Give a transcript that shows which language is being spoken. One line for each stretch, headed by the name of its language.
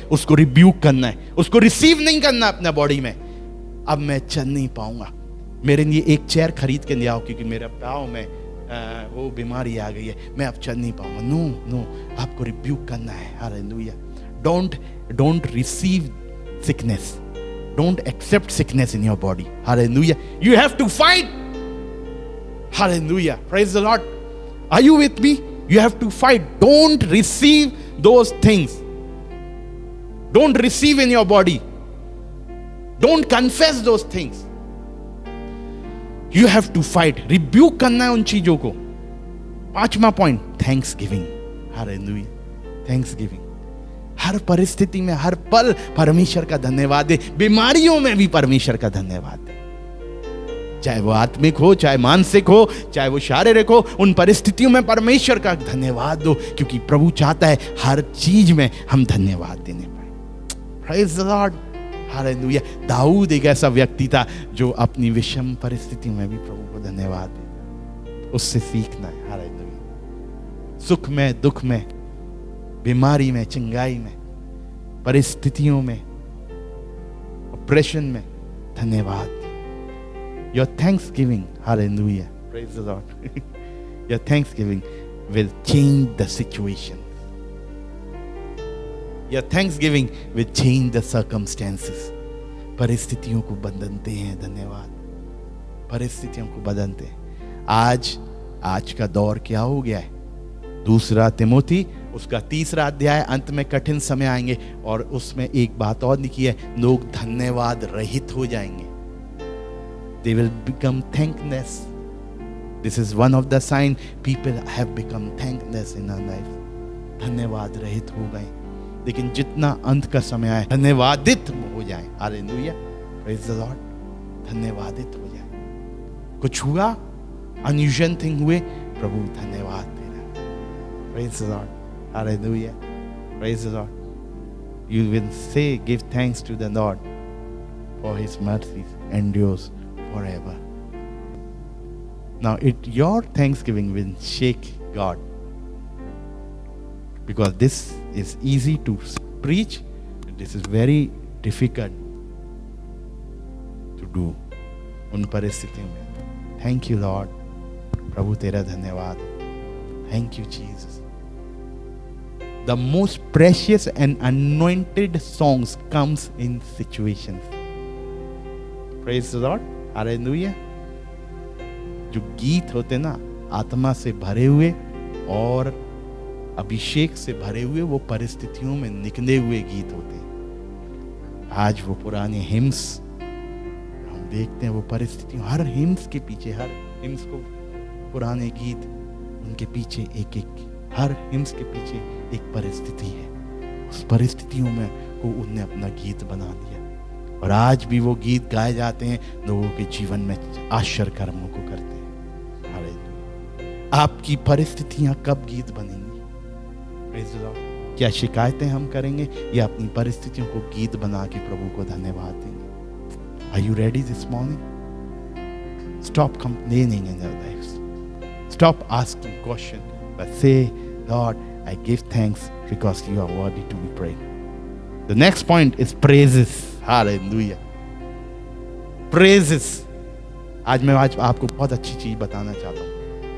Hindi: उसको रिब्यूक करना है, उसको रिसीव नहीं करना अपना बॉडी में. अब मैं चल नहीं पाऊंगा, मेरे लिए एक चेयर खरीद के ले आओ, क्योंकि मेरे पाँव में वो बीमारी आ गई है, मैं अब चल नहीं पाऊंगा. नो, आपको रिब्यूक करना है. Hallelujah.
English: Don't receive sickness. Don't accept sickness in your body. Hallelujah. You have to fight. Hallelujah. Praise the Lord. Are you with me? You have to fight. Don't receive those things. Don't receive in your body. Don't confess those things. You have to fight.
Hindi: Rebuke करना है उन चीजों को.
English: 5वां point, thanksgiving. Hallelujah. Thanksgiving.
Hindi: हर परिस्थिति में, हर पल परमेश्वर का धन्यवाद दे. बीमारियों में भी परमेश्वर का धन्यवाद दे. चाहे वो आत्मिक हो, चाहे मानसिक हो, चाहे वो शारीरिक हो, उन परिस्थितियों में परमेश्वर का धन्यवाद दो, क्योंकि प्रभु चाहता है हर चीज में हम धन्यवाद देने पाए.
English: Praise the Lord.
Hindi: Hallelujah. Dawood एक ऐसा व्यक्ति था जो अपनी विषम परिस्थितियों में भी प्रभु को धन्यवाद देता. उससे सीखना है. हालेलुया. सुख में, दुख में, बीमारी में, चिंगाई में, परिस्थितियों में, ऑपरेशन में धन्यवाद.
English: Your thanksgiving, hallelujah, praise the Lord. Your thanksgiving will change the situation. Your thanksgiving will change the circumstances.
Hindi: परिस्थितियों को बदलते हैं. धन्यवाद. परिस्थितियों को बदलते हैं. आज का दौर क्या हो गया है? 2 तिमोथी उसका 3 अध्याय, अंत में कठिन समय आएंगे और उसमें एक बात और लिखी है, लोग धन्यवाद रहित हो जाएंगे.
English: They will become thankless. This is one of the sign people have become thankless in our life.
Hindi: धन्यवाद रहित हो गए. लेकिन जितना अंत का समय आए, धन्यवादित हो जाए. हालेलुया.
English: Praise the Lord.
Hindi: धन्यवादित हो जाए. कुछ हुआ, अनयूजुअल थिंग हुए, प्रभु धन्यवाद दे रहा है.
English: Praise the Lord. Hallelujah. Praise the Lord. You will say, give thanks to the Lord, for His mercies endures forever. Now, your thanksgiving will shake God, because this is easy to preach. This is very difficult to do.
Hindi: उन परिस्थितियों में.
English: Thank you, Lord.
Hindi: प्रभु तेरा धन्यवाद.
English: Thank you, Jesus. The most precious and anointed songs comes in situations. Praise the Lord. Hallelujah.
Hindi: जो गीत होते ना, आत्मा से भरे हुए और अभिषेक से भरे हुए, वो परिस्थितियों में निकले हुए गीत होते हैं. आज वो पुराने हिम्स हम देखते हैं, वो परिस्थितियों, हर हिम्स के पीछे, हर हिम्स को पुराने गीत, उनके पीछे एक हर हिम्स के पीछे एक परिस्थिति है। उस परिस्थितियों में को उनने अपना गीत बना दिया, और आज भी वो गीत गाए जाते हैं, लोगों के जीवन में आश्चर्य कर्मों को करते हैं। हालेलुया। आपकी परिस्थितियां कब गीत बनेंगी?
English: Praise the Lord.
Hindi: क्या शिकायतें हम करेंगे या अपनी परिस्थितियों को गीत बना के प्रभु को धन्यवाद देंगे?
English: Are you ready this morning? Stop complaining in your lives. Stop asking questions, but say, Lord, I give thanks because you are worthy to be praised. The next point is praises. Hallelujah. Praises.
Hindi: आज आपको बहुत अच्छी चीज बताना चाहता हूँ.